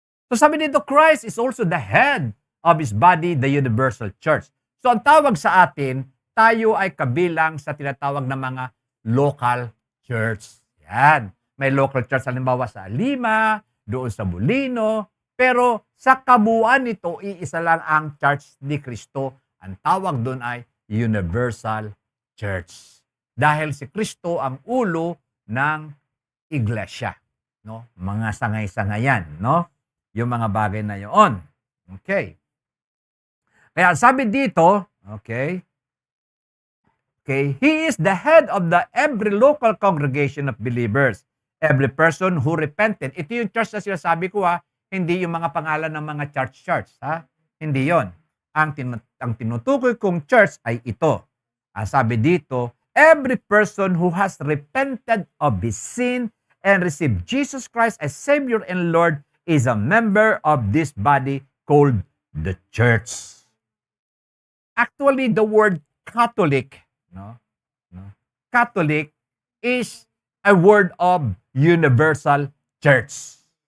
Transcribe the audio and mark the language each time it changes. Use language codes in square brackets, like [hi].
[tl] So sabi dito, [en] Christ is also the head of His body, the universal church. [tl] So ang tawag sa atin, tayo ay kabilang sa tinatawag na mga local church. Yan. May local church halimbawa sa Lima, doon sa Molino, pero sa kabuuan nito, iisa lang ang church ni Kristo. Ang tawag doon ay universal church. Dahil si Kristo ang ulo ng iglesia, no? Mga sangay-sangayan, no? Yung mga bagay na yun. Okay. Kaya sabi dito, [en] okay, He is the head of every local congregation of believers. Every person who repented. [tl] Ito yung church na sinasabi ko, hindi yung mga pangalan ng mga church, ha? Hindi yon. Ang tinutukoy kong church ay ito. Ang sabi dito, [en] every person who has repented of his sin and received Jesus Christ as Savior and Lord is a member of this body called the church. Actually, the word Catholic, Catholic is a word of universal church.